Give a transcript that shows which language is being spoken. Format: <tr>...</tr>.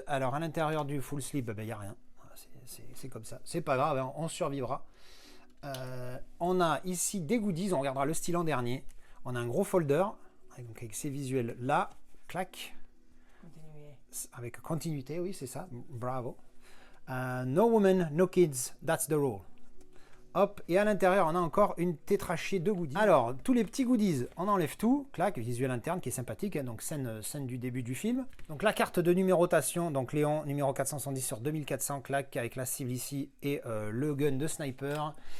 <fr>Alors à l'intérieur du full slip, il n'y a rien. C'est comme ça. C'est pas grave, hein, on survivra. On a ici des goodies, on regardera le style en dernier. On a un gros folder, donc avec ces visuels là, clac. Avec continuité, oui, c'est ça, bravo.</fr> <en>No woman, no kids, that's the rule.</en> <fr>Hop, et à l'intérieur, on a encore une tétrachée de goodies. Alors, tous les petits goodies, on enlève tout. Clac, visuel interne qui est sympathique, hein, donc scène du début du film. Donc la carte de numérotation, donc Léon, numéro 470 sur 2400, clac, avec la cible ici et le gun de sniper.</fr>